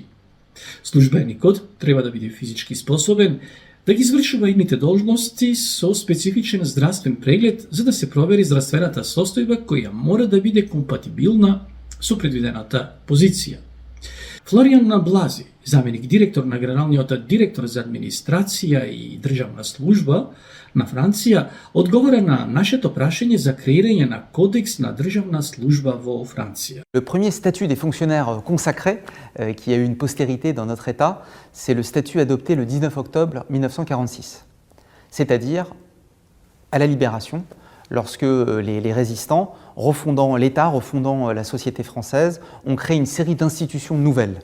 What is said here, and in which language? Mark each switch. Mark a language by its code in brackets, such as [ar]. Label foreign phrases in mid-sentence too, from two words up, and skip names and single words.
[mk] Службеникот треба да биде физички способен да ги извршува идните должности со специфичен здравствен преглед за да се провери здравствената состојба која мора да биде компатибилна со предвидената позиција. Флоријан Блази, заменик директор на Генералниот директор за администрација и државна служба на Франција, одговора на нашето прашање за креирање на кодекс на државна служба во Франција. [fr] Le premier statut des fonctionnaires consacré qui a eu une postérité dans notre État, c'est le statut adopté le 19 octobre 1946, c'est-à-dire à la Libération, lorsque les résistants, refondant l'État, refondant la société française, ont créé une série d'institutions nouvelles.